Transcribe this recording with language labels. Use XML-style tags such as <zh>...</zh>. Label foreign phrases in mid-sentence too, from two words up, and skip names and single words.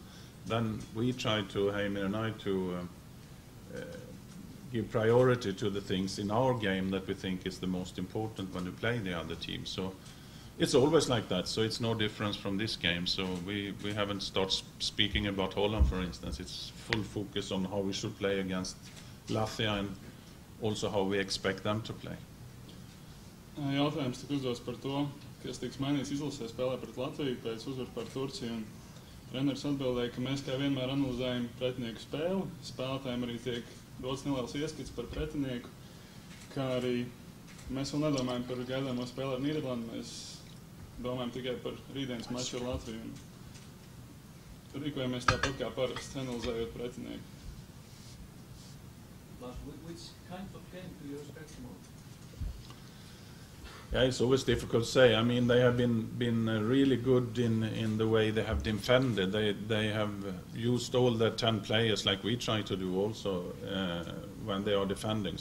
<en>Then we try to, Heimir and I, to give priority to the things in our game that we think is the most important when we play the other team. So it's always like that. So it's no difference from this game. So we haven't started speaking about Holland, for instance. It's full focus on how we should play against Latvia and also how we expect them to play.</en> <lv>Jautājums tika uzdots par to, kas tiks mainīts izlasē spēlē pret Latviju pēc uzvaras par Turciju. Un treneris atbildēja, ka mēs kā vienmēr analizējam pretinieku spēli. Spēlētājiem arī tiek dots neliels ieskats par pretinieku, kā arī mēs vēl nedomājam par gaidāmo spēli ar Nīderlandi. Mēs domājam tikai par rītdienas maču ar Latviju. Un rīkojamies tāpat kā parasti, analizējot pretinieku.</lv> <en>Which kind of game do you expect more? Yeah, it's always difficult to say. I mean, they have been really good in the way they have defended. They have used all their 10 players like we try to do also when they are defending.</en>